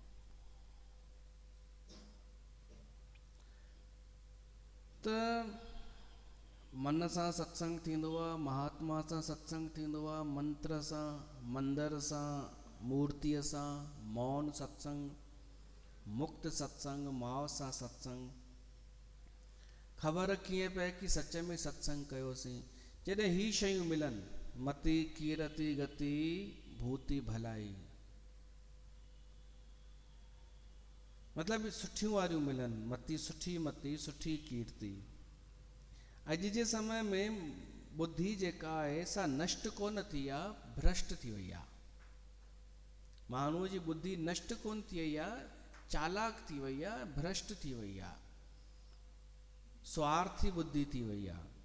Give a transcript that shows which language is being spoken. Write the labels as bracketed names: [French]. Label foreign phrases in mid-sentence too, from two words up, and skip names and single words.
[Sindhi] त मन सां सत्संग थींदो आहे, महात्मा सां सत्संग थींदो आहे, मंत्र सां, मंदर सां, मूर्तिअ सां, मौन सत्संग। मुक्त सत्संग माओ सां सत्संग। ख़बर कीअं पए कि सच में सत्संग कयोसीं, जॾहिं ही शयूं मिलनि, [Awadhi] मति कीरति गति भूति भलाई, [Sindhi] मतलब सुठियूं वारियूं मिलनि, मति सुठी कीर्ति। अॼु जे समय में बुद्धि जेका आहे सा नष्ट कोन थी आहे, भ्रष्ट थी वई आहे। माण्हूअ जी बुद्धि नष्ट कोन थी वई आहे, चालाक थी वई आहे, भ्रष्ट थी वई आहे, स्वार्थी बुद्धि थी वई आहे।